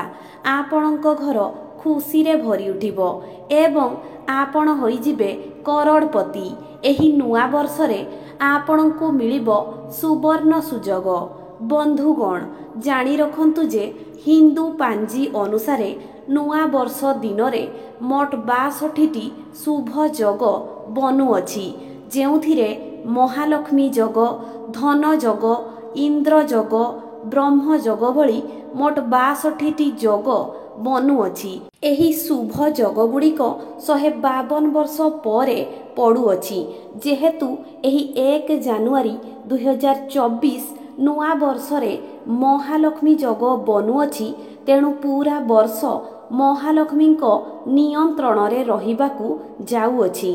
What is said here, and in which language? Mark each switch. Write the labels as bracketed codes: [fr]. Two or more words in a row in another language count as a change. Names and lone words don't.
[or] ଆପଣଙ୍କ ଘର ଖୁସି ରେ ଭରି ଉଠିବ ଏବଂ ଆପଣ ହୋଇଯିବେ କରୋଡ଼ପତି। ଏହି ନୂଆ ବର୍ଷ ରେ ଆପଣଙ୍କୁ ମିଳିବ ସୁବର୍ଣ୍ଣ ସୁଯୋଗ। ବନ୍ଧୁଗଣ ଜାଣି ରଖନ୍ତୁ ଯେ ହିନ୍ଦୁ ପାଞ୍ଜି ଅନୁସାରେ ନୂଆ ବର୍ଷ ଦିନ ରେ ମୋଟ 62ଟି ଶୁଭ ଯୋଗ ବନୁଅଛି, ଯେଉଁଥିରେ ମହାଲକ୍ଷ୍ମୀ ଯୋଗ, ଧନ ଯୋଗ, ଇନ୍ଦ୍ର ଯୋଗ, ବ୍ରହ୍ମ ଯୋଗ ଭଳି ମୋଟ 62ଟି ଯୋଗ ବନୁଅଛି। ଏହି ଶୁଭ ଯୋଗ ଗୁଡ଼ିକ 152 ବର୍ଷ ପରେ ପଡ଼ୁଅଛି। ଯେହେତୁ ଏହି 1 ଜାନୁଆରୀ 2024 ନୂଆ ବର୍ଷ ରେ ମହାଲକ୍ଷ୍ମୀ ଯୋଗ ବନୁଅଛି, ତେଣୁ ପୂରା ବର୍ଷ ମହାଲକ୍ଷ୍ମୀ ନିୟନ୍ତ୍ରଣ ରେ ରହିବାକୁ ଯାଉଅଛି।